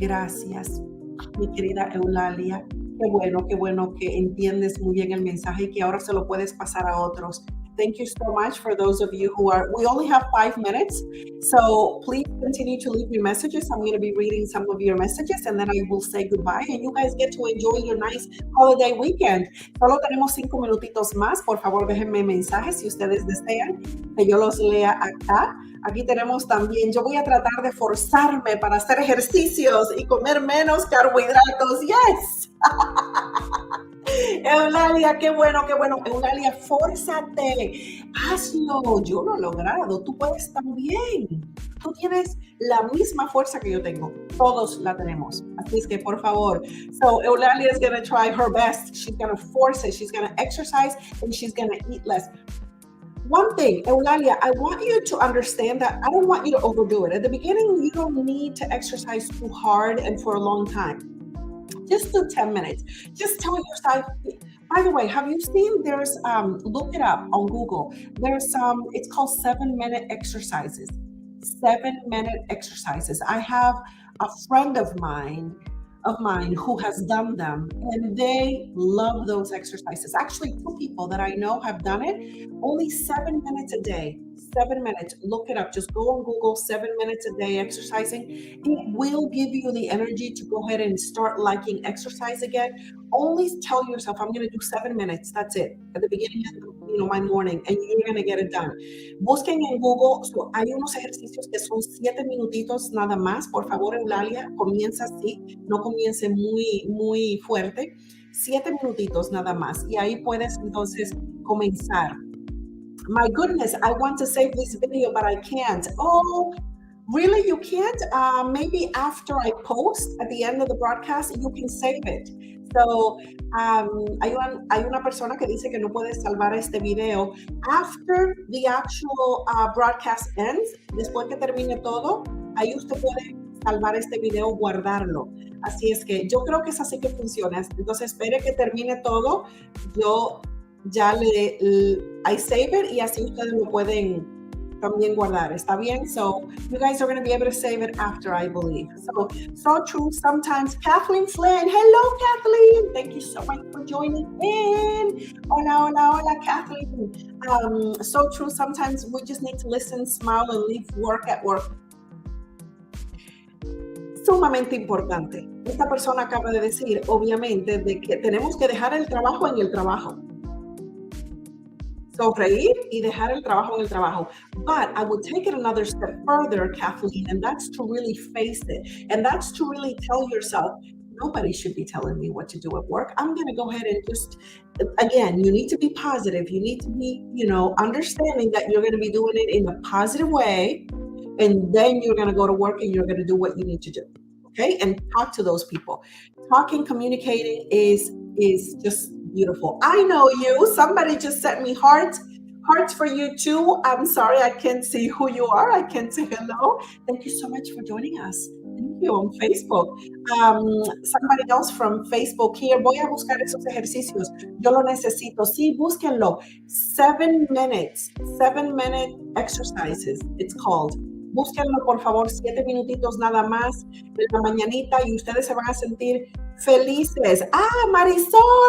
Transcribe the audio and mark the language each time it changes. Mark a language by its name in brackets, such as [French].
[Spanish] Gracias, mi querida Eulalia. Qué bueno que entiendes muy bien el mensaje y que ahora se lo puedes pasar a otros. [English] Thank you so much for those of you we only have 5 minutes, so please continue to leave your messages. I'm going to be reading some of your messages and then I will say goodbye and you guys get to enjoy your nice holiday weekend. [Spanish] Solo tenemos 5 minutitos más. Por favor, déjenme mensajes si ustedes desean que yo los lea acá. Aquí tenemos también, yo voy a tratar de forzarme para hacer ejercicios y comer menos carbohidratos. Yes. Eulalia, qué bueno. Eulalia, fórzate, hazlo. Yo lo he logrado, tú puedes también. Tú tienes la misma fuerza que yo tengo. Todos la tenemos. Así es que, por favor. [English] So, Eulalia is going to try her best. She's going to force it. She's going to exercise and she's going to eat less. One thing, Eulalia, I want you to understand that I don't want you to overdo it. At the beginning, you don't need to exercise too hard and for a long time. Just do 10 minutes. Just tell yourself, by the way, have you seen there's, look it up on Google. There's it's called 7-minute exercises. 7-minute exercises. I have a friend of mine who has done them and they love those exercises. Actually, 2 people that I know have done it. Only 7 minutes a day. 7 minutes. Look it up. Just go on Google, 7 minutes a day exercising. It will give you the energy to go ahead and start liking exercise again. Only tell yourself, I'm going to do 7 minutes. That's it. At the beginning of my morning, and you're going to get it done. [Spanish] Busquen en Google. So hay unos ejercicios que son 7 minutitos nada más. Por favor, Eulalia, comienza así. No comience muy fuerte. 7 minutitos nada más. Y ahí puedes entonces comenzar. [English] My goodness, I want to save this video, but I can't. Oh, really? You can't? Maybe after I post at the end of the broadcast, you can save it. [Spanish] So, hay una persona que dice que no puede salvar este video. After the actual broadcast ends, después que termine todo, ahí usted puede salvar este video, guardarlo. Así es que yo creo que es así que funciona. Entonces, espere que termine todo. Yo ya I save it y así ustedes lo pueden también guardar. ¿Está bien? [English] So you guys are going to be able to save it after, I believe. So true. Sometimes Kathleen Flynn. Hello, Kathleen. Thank you so much for joining in. Hola, Kathleen. So true. Sometimes we just need to listen, smile, and leave work at work. [Spanish] Sumamente importante. Esta persona acaba de decir, obviamente, de que tenemos que dejar el trabajo en el trabajo. Sonreír y dejar el trabajo en el trabajo. [English] But I would take it another step further, Kathleen, and that's to really face it. And that's to really tell yourself, nobody should be telling me what to do at work. I'm going to go ahead and just, again, you need to be positive. You need to be, understanding that you're going to be doing it in a positive way. And then you're going to go to work and you're going to do what you need to do. Okay? And talk to those people. Talking, communicating is just beautiful. I know you. Somebody just sent me hearts for you too. I'm sorry, I can't see who you are. I can't say hello. Thank you so much for joining us. Thank you on Facebook. Somebody else from Facebook here. [Spanish] Voy a buscar esos ejercicios. Yo lo necesito. Sí, búsquenlo. [English] 7-minute exercises, it's called. [Spanish] Búsquenlo, por favor, 7 minutitos nada más en la mañanita y ustedes se van a sentir felices. Marisol.